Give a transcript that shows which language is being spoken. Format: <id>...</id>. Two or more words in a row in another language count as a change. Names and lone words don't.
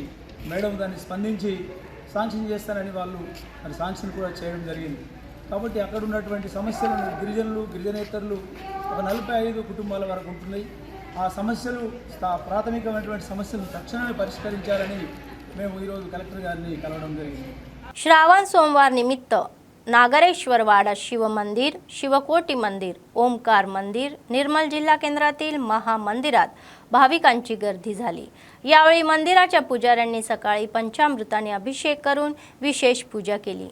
<te>మేడం దాన్ని స్పందించి శాంక్షన్ చేస్తానని వాళ్ళు మరి శాంక్షన్ కూడా చేయడం జరిగింది। కాబట్టి అక్కడ ఉన్నటువంటి సమస్యలను గిరిజనేతరులు ఒక 45 కుటుంబాల వరకు ఉంటున్నాయి। ఆ సమస్యలు ప్రాథమికమైనటువంటి సమస్యలను తక్షణమే పరిష్కరించాలని మేము ఈరోజు కలెక్టర్ గారిని కలవడం జరిగింది।</te> <mr>श्रावण सोमवार निमित्त नागरेश्वरवाडा शिव मंदिर, शिवकोटी मंदिर, ओमकार मंदिर, निर्मल जिल्हा केंद्रातील महामंदिरात भाविकांची गर्दी झाली। यावेळी मंदिराच्या पुजाऱ्यांनी सकाळी पंचामृताने अभिषेक करून विशेष पूजा केली।</mr>